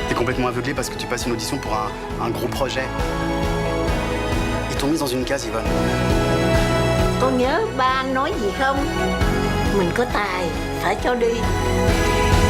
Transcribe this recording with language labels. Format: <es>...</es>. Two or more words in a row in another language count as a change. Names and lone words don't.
<fr>complètement aveuglé parce que tu passes une audition pour un gros projet. Ils t'ont mise dans une case, Yvonne.</fr> <vi>Con nhớ ba anh nói gì không? Mình có tài, phải cho đi.</vi>